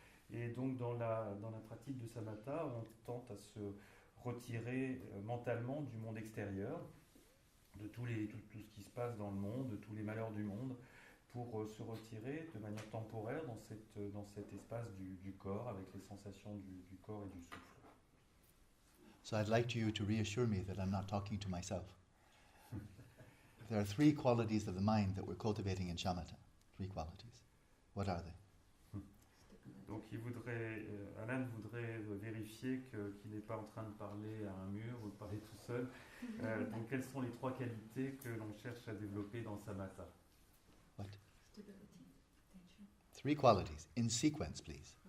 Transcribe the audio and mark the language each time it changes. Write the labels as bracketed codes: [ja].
[fr] Et donc dans la pratique de Shamatha, on tente à se retirer mentalement du monde extérieur, de tout ce qui se passe dans le monde, de tous les malheurs du monde, pour se retirer de manière temporaire dans cet espace du corps, avec les sensations du corps et du souffle. [en] So I'd like you to reassure me that I'm not talking to myself. There are 3 qualities of the mind that we're cultivating in Shamatha. 3 qualities. What are they? [fr] Donc Alan voudrait vérifier qu'il n'est pas en train de parler à un mur ou de parler tout seul. Donc quelles sont les 3 qualités que l'on cherche à développer dans Shamatha? [en] What? 3 qualities. In sequence, please.